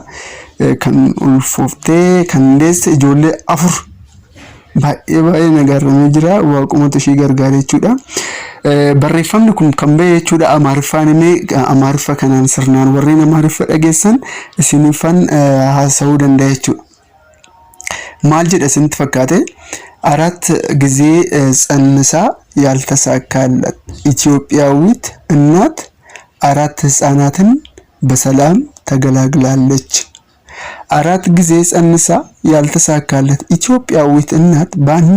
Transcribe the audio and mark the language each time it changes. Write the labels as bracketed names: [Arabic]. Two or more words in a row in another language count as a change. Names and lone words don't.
[Oromo] Kan ulfooftee kan deesse ijoollee 4 baay'ee nagaarramee jira. Waaqumatu ishee gargaaree jechuudha. Barreeffamni kun kan ba'e jechuudha Amaariffaan Amaariffa kanaan sirnaan warreen Amaariffa dhageessan isinifan haasa'uu danda'a jechuudha. ማል ጀደ ስንት ፈካተ [Amharic] 4 ጊዜ ጸንሳ ያልተሳካለት ኢትዮጵያዊት እናት 4 ህፃናትን በሰላም ተገላግላለች። 4 ጊዜ ጸንሳ ያልተሳካለት ኢትዮጵያዊት እናት በአንድ